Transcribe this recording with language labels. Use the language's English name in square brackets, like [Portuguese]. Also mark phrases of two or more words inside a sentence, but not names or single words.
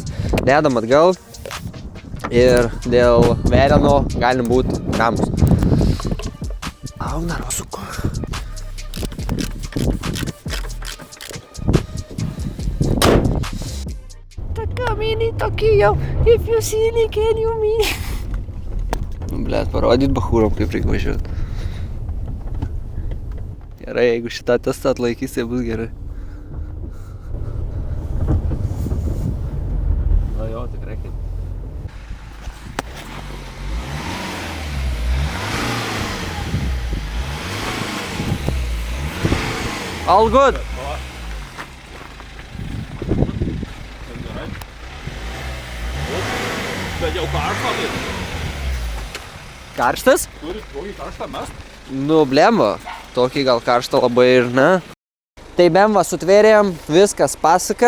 [Lithuanian] Dedam atgal ir dėl veleno galim būti ramus. Au, narosuko. [English] Mini Tokyo, if you see me, can you me? [Lithuanian] Nu, blet, parodyt bachūrom, kaip reikia važiuoti. Gerai, jeigu šitą testą atlaikys, tai bus gerai. Na jo, tikrai kaip. [English] All good. [Lithuanian] Bet jau karštą tai. Karštas? Turit tokį karštą mest? Nu, blemba. Tokį gal karštą labai ir ne. Tai bemva sutvėrėm, viskas pasaka.